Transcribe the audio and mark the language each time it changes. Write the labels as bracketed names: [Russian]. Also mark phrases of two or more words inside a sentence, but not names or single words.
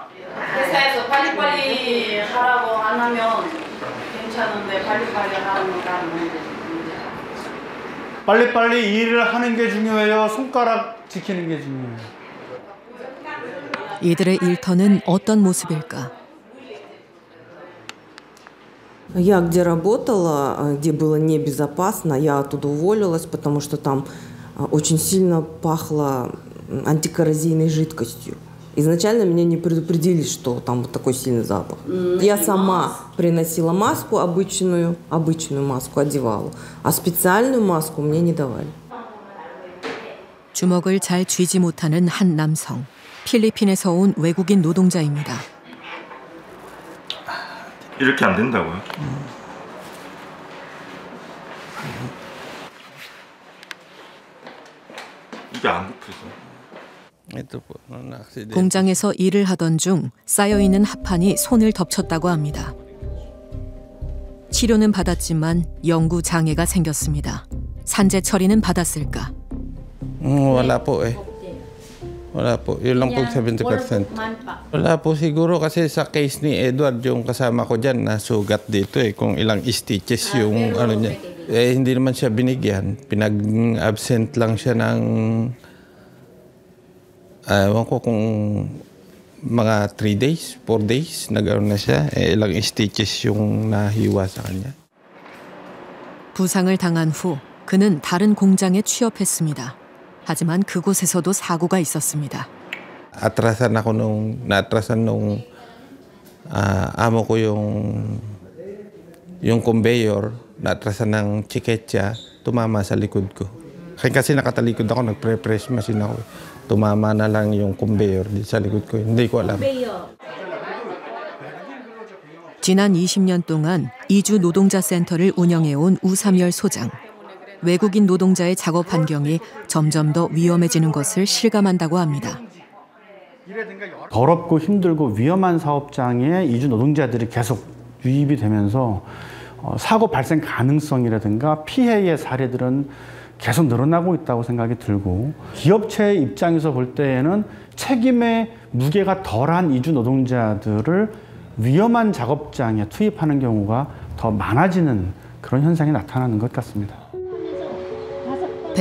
[Korean] 회사에서 빨리빨리 하라고 안 하면 괜찮은데 빨리빨리 하는 문제. 빨리빨리 일을 하는 게 중요해요. 손가락 지키는 게 중요해요. 이들의 일터는 어떤 모습일까? [Russian] Я где работала, где было небезопасно, я оттуда уволилась, потому что там очень сильно пахло антикоррозийной жидкостью. Изначально меня не предупредили, что там вот такой сильный запах. Я сама приносила маску, обычную маску одевала, а специальную маску мне не давали. [Korean] 주먹을 잘 쥐지 못하는 한 남성. 필리핀에서 온 외국인 노동자입니다. 이렇게 안 된다고요? 이게 안 굽혀서. 공장에서 일을 하던 중 쌓여있는 합판이 손을 덮쳤다고 합니다. 치료는 받았지만 영구 장애가 생겼습니다. 산재 처리는 받았을까? [Filipino] Wala po eh. Wala po. Yun lang po 70%. Wala po siguro kasi sa case ni Edward, yung kasama ko dyan, nasugat dito eh. Kung ilang stitches yung ano niya. Eh, hindi naman siya binigyan. Pinag-absent lang siya ng ewan ko kung mga 3 days, 4 days, nag-ano na siya. Eh, ilang stitches yung nahiwa sa kanya. [Korean] 부상을 당한 후 그는 다른 공장에 취업했습니다. 하지만 그곳에서도 사고가 있었습니다. [Filipino] Naatrasan nung amo ko yung conveyor, naatrasan ng chiketsa, tumama sa likod ko. Kasi nakatalikod ako, nagpre-press machine ako. Tumama na lang yung conveyor sa likod ko. Hindi ko alam. [Korean] 지난 20년 동안 이주 노동자 센터를 운영해온 우삼열 소장. 외국인 노동자의 작업 환경이 점점 더 위험해지는 것을 실감한다고 합니다. 더럽고 힘들고 위험한 사업장에 이주 노동자들이 계속 유입이 되면서 사고 발생 가능성이라든가 피해의 사례들은 계속 늘어나고 있다고 생각이 들고, 기업체 입장에서 볼 때에는 책임의 무게가 덜한 이주 노동자들을 위험한 작업장에 투입하는 경우가 더 많아지는 그런 현상이 나타나는 것 같습니다.